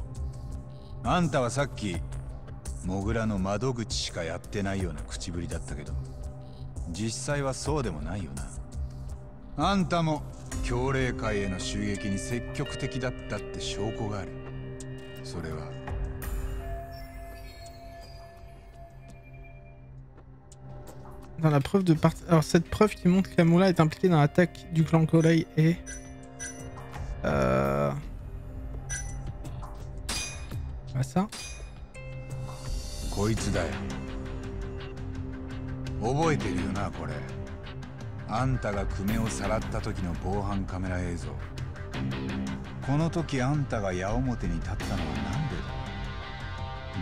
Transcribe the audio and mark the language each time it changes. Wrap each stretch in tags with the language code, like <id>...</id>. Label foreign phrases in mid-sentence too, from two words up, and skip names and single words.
<ja>あんたはさっきモグラの窓口しかやってないような口ぶりだったけど、実際はそうでもないよな。あんたも強霊会への襲撃に積極的だったって証拠がある。それは</ja> <fr>dans la preuve de Alors cette preuve qui montre qu'Amula est impliqué dans l'attaque du clan Korei est... Ah ça</fr> <ja>こいつだよ。覚えてるよなこれ。あんたが久米をさらった時の防犯カメラ映像。この時あんたが矢面に立ったのはなんでだ。</ja>